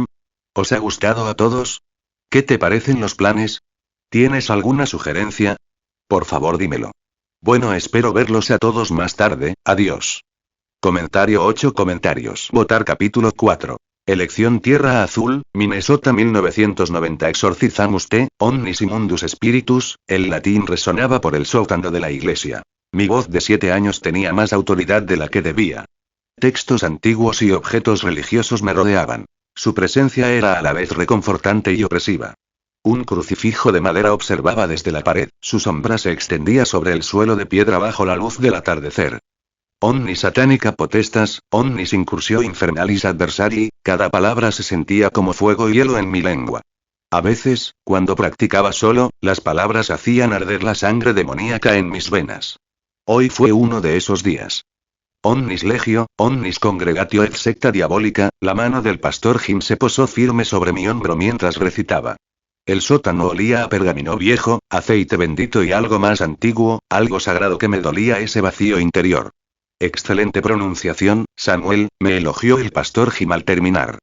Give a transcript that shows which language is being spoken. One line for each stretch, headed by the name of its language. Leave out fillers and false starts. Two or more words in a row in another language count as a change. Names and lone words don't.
Spanish: ¿Os ha gustado a todos? ¿Qué te parecen los planes? ¿Tienes alguna sugerencia? Por favor dímelo. Bueno, espero verlos a todos más tarde, adiós. Comentario 8 comentarios. Votar capítulo 4. Elección Tierra Azul, Minnesota 1990.
Latin: Exorcizamus te, omnis immundus spiritus.
Spanish: El latín resonaba por el sótano de la iglesia. Mi voz de 7 años tenía más autoridad de la que debía. Textos antiguos y objetos religiosos me rodeaban. Su presencia era a la vez reconfortante y opresiva. Un crucifijo de madera observaba desde la pared, su sombra se extendía sobre el suelo de piedra bajo la luz del atardecer.
Latin: Omnis satánica potestas, omnis incursio infernalis adversari,
Spanish: cada palabra se sentía como fuego y hielo en mi lengua. A veces, cuando practicaba solo, las palabras hacían arder la sangre demoníaca en mis venas. Hoy fue uno de esos días.
Latin: Omnis legio, omnis congregatio et secta diabólica,
Spanish: la mano del pastor Jim se posó firme sobre mi hombro mientras recitaba. El sótano olía a pergamino viejo, aceite bendito y algo más antiguo, algo sagrado que me dolía ese vacío interior. Excelente pronunciación, Samuel, me elogió el pastor Jim al terminar.